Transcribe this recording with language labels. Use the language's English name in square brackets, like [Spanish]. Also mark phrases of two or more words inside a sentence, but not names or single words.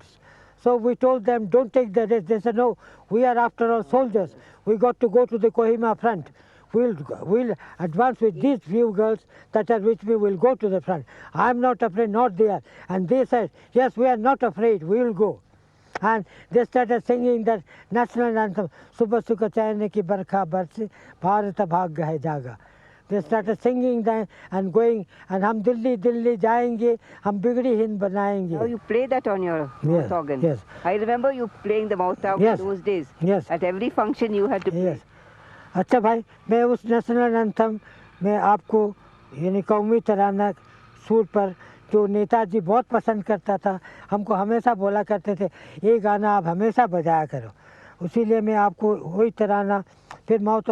[English] So we told them, don't take the risk. They said, no, we are after all soldiers. We got to go to the Kohima front. We'll advance with these few girls that are with me, will go to the front. I'm not afraid, not they are. And they said, yes, we are not afraid, we will go. And they started singing that national anthem, [Hindi] शुभ सुख चैन की बरखा बरसे, भारत भाग्य है जागा. [English] They started singing that and going, and [Hindi] हम दिल्ली दिल्ली जाएंगे, हम बिगड़ी हिंद बनाएंगे. [English] Oh, you play that on your mouth organ? Yes. I remember you playing the mouth organ yes. those days. Yes. At every function you had to play. Yes. [Hindi] अच्छा भाई, मैं उस [English] national anthem [Hindi] में आपको यानी कौमी तराना सूर पर जो नेताजी बहुत पसंद करता था, हमको हमेशा बोला करते थे, ये गाना आप हमेशा बजाया करो, उसीलिए मैं आपको वही तराना फिर माउथ।